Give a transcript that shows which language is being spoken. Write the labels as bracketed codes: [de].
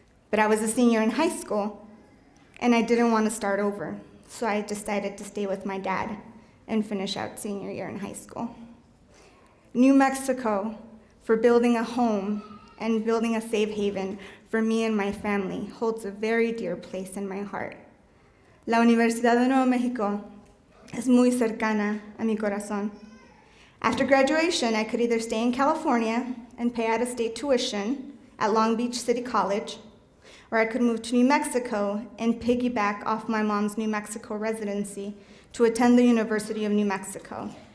[en] But I was a senior in high school, and I didn't want to start over. So I decided to stay with my dad and finish out senior year in high school. New Mexico, for building a home and building a safe haven for me and my family, holds a very dear place in my heart. [es] La Universidad de Nuevo Mexico es muy cercana a mi corazón. [en] After graduation, I could either stay in California and pay out-of-state tuition at Long Beach City College, or I could move to New Mexico and piggyback off my mom's New Mexico residency to attend the University of New Mexico.